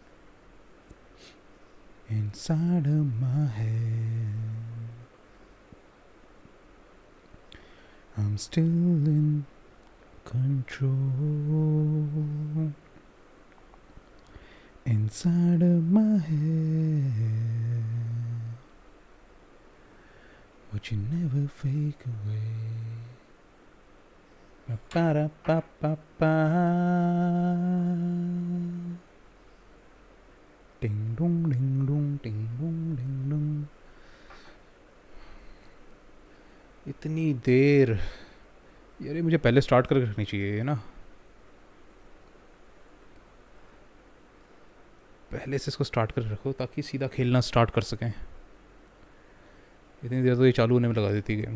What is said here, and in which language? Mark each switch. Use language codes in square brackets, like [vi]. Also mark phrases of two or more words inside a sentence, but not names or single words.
[en] Inside of my head, I'm still in control. Inside of my head, what you never fake away. Ba ba da ba ba ba. Ding dong ding dong ding dong ding dong. [hi] इतनी देर यार, ये मुझे पहले स्टार्ट करके रखनी चाहिए ना। पहले से इसको स्टार्ट कर रखो ताकि सीधा खेलना स्टार्ट कर सकें। इतनी देर तो ये चालू होने में लगा देती गेम।